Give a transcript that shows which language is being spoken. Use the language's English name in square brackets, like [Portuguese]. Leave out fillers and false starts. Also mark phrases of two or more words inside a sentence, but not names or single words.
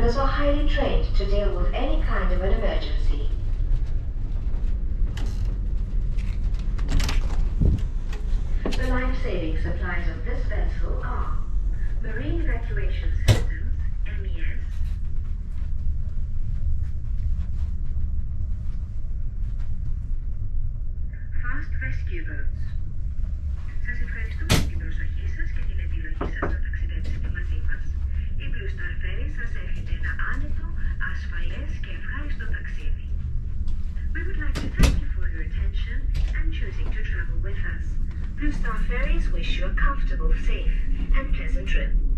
[English] highly trained to deal with any kind of an emergency. The life-saving supplies of this vessel are marine evacuation systems, MES, fast rescue boats. [Greek] Σας ευχαριστούμε για την προσοχή σας και την επιλογή σας να ταξιδέψετε μαζί μας. Η Blue Star Ferry σας εύχεται ένα άνετο, ασφαλές και ευχάριστο ταξίδι. [English] We would like to thank you for your attention and choosing to travel with us. Blue Star Ferries wish you a comfortable, safe, and pleasant trip.